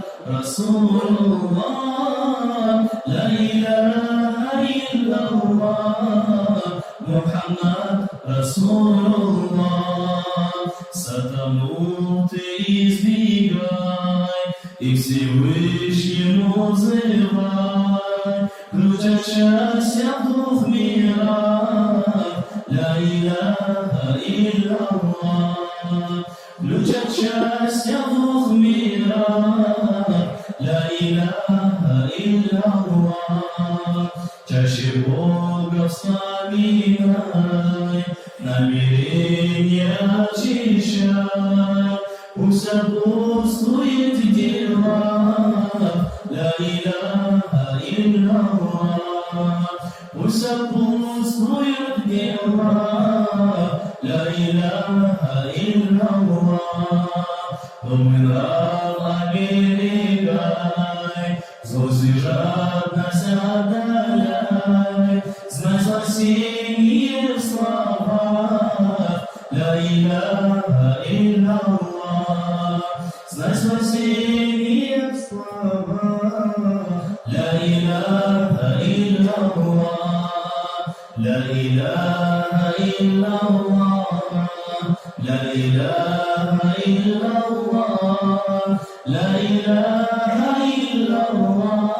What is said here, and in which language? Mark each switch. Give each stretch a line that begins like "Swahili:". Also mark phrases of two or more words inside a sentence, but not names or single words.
Arabic: رسول الله لا إله إلا الله محمد رسول الله
Russian: сатану ты избегай и Всевышнему взывай ключ от счастья в двух мирах
Arabic: لا إله إلا الله
Russian: ключ от счастья в двух мирах
Arabic: لا إله إلا الله
Russian: чаще Бога вспоминай намерение очищай пусть сопутствует в делах
Arabic: لا إله إلا الله
Russian: пусть сопутствует в делах
Arabic: لا إله إلا الله
Russian: думай нрав оберегай злость и жадность отдаляй знай спасение в словах
Arabic: لا إله إلا الله
Russian: знай спасение в словах لا
Arabic: إله إلا الله لا إله إلا الله لا إله إلا الله لا إله إلا الله